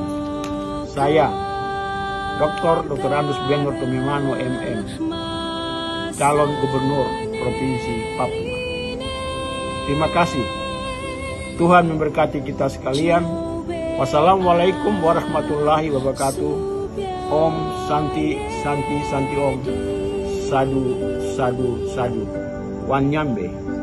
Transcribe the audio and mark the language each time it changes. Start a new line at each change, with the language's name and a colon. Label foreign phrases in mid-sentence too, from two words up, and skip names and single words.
Indonesian: Saya, Dr. Andus Benur Tomimano MM, calon gubernur Provinsi Papua. Terima kasih. Tuhan memberkati kita sekalian.
Arabic: والسلام عليكم ورحمة الله وبركاته.
Sanskrit: ॐ शान्तिः शान्तिः शान्तिः ॐ. साधु साधु साधु. Wanyambe.